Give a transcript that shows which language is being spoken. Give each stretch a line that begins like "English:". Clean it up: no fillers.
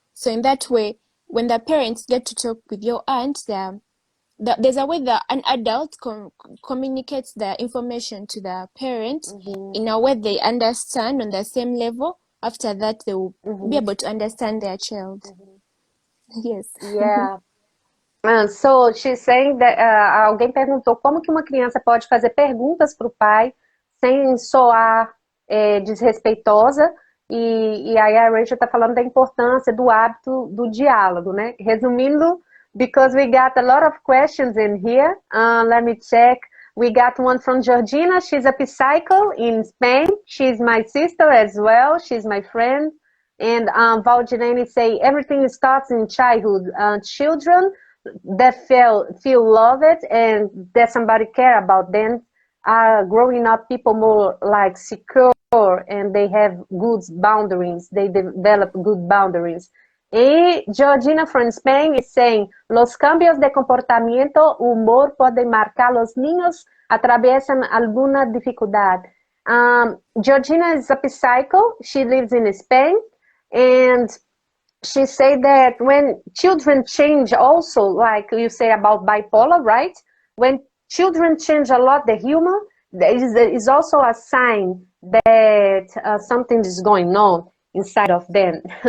English: So in that way, when the parents get to talk with your aunt, there's a way that an adult communicates the information to the parent in a way they understand on the same level. After that, they will be able to understand their child. Yes. Yeah. So she's saying that,
Portuguese: alguém perguntou como que uma criança pode fazer perguntas para o pai sem soar desrespeitosa, e aí a Rachel está falando da importância do hábito do diálogo, né?
English: Resumindo, because we got a lot of questions in here, let me check. We got one from Georgina. She's a psycho in Spain. She's my sister as well. She's my friend. And Valdinani say everything starts in childhood. Children that feel loved and that somebody care about them are growing up people more like secure, and they have good boundaries. They develop good boundaries.
Spanish: Y Georgina
English: from Spain is saying,
Spanish: los cambios de comportamiento, humor pueden marcar los niños atraviesan alguna dificultad.
English: Georgina is a psycho. She lives in Spain, and she said that when children change also, like you say about bipolar, right? When children change a lot, the humor, there is also a sign that something is going on inside of them.